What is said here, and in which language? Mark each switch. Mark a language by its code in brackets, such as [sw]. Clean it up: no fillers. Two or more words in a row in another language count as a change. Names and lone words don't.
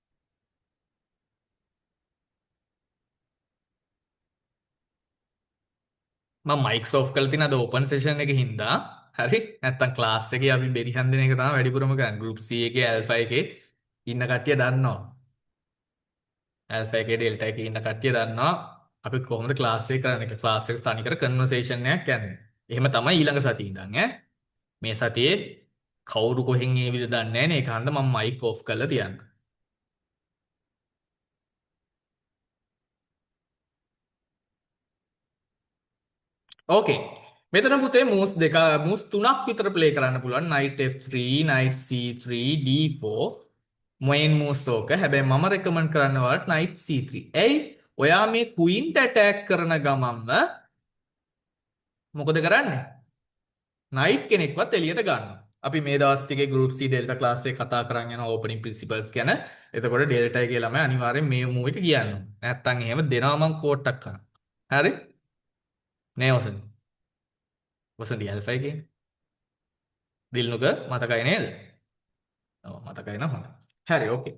[si] මම [en] mics off [si] කරලා තියෙන අද [en] open session [si] එකේ හින්දා හරි නැත්තම් ක්ලාස් එකේ අපි බෙරිහන් දෙන එක තමයි වැඩිපුරම කරන්නේ [en] group C [si] එකේ ඇල්ෆා එකේ ඉන්න කට්ටිය දන්නවා ඇල්ෆා එකේ ඩෙල්ටා එකේ ඉන්න කට්ටිය දන්නවා අපි කොහොමද ක්ලාස් එක කරන්නේ කියලා ක්ලාස් එක තනිකර කන්වර්සේෂන් එකක් යන්නේ එහෙම තමයි ඊළඟ සතියේ ඉඳන් මේ සතියේ කවුරු කොහෙන් ඒ විදිහ දන්නේ නැහැ නේ ඒක හන්ද මම [en] mic off [si] කරලා තියන්න ඕකේ මෙතන පුතේ moves තුනක් විතර ප්ලේ කරන්න පුළුවන් [en] knight f3 knight c3 d4 main moves [si] ඕක හැබැයි මම රෙකමන්ඩ් කරන්න ඔයාලට [en] knight c3 [si] ඇයි ඔයා මේ [en] queen attack [si] කරන ගමන්ම මොකද කරන්නේ knight කෙනෙක්වත් එළියට ගන්නවා අපි මේ දවස් ටිකේ [en] group C delta class [si] එකේ කතා කරන් යන [en] opening principles [si] ගැන එතකොට delta එකේ ළමයි අනිවාර්යෙන් මේ move එක කියන්න නැත්තම් එහෙම දෙනවා මං කෝට්ටක් කරා හරි නෑ වසන්ති. වසන්ති ඇල්ෆා කියන්නේ. දිල්නුක මතකයි නේද? ඔව් මතකයි නම් හොඳයි. හරි ඕකේ.